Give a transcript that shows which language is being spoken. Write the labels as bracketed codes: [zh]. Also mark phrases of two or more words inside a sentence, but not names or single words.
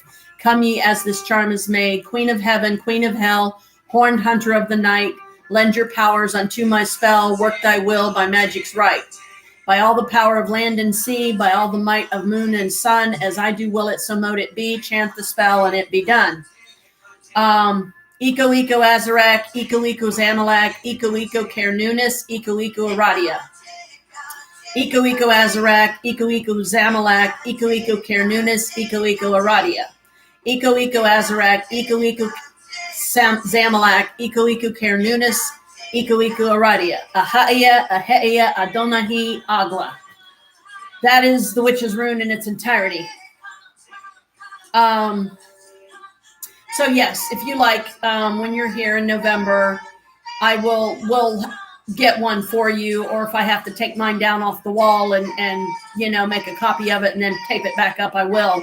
[en] Come ye as this charm is made. Queen of heaven, queen of hell, horned hunter of the night. Lend your powers unto my spell. Work thy will by magic's right. By all the power of land and sea, by all the might of moon and sun, as I do will it, so mote it be. Chant the spell and it be done. Eco Azarak, Eco Zamalak, Eco Kernunis, Eco Aradia. Eco Azarak, Eco Zamalak, Eco Kernunis, Eco Aradia. Eco Azarak, Eco Zamalak, Eco Kernunis, Eco Aradia. Ahaya, Adonahi, Agla. That is the witch's rune in its entirety. So yes, if you like, when you're here in November, I will get one for you, or if I have to take mine down off the wall and make a copy of it and then tape it back up, I will.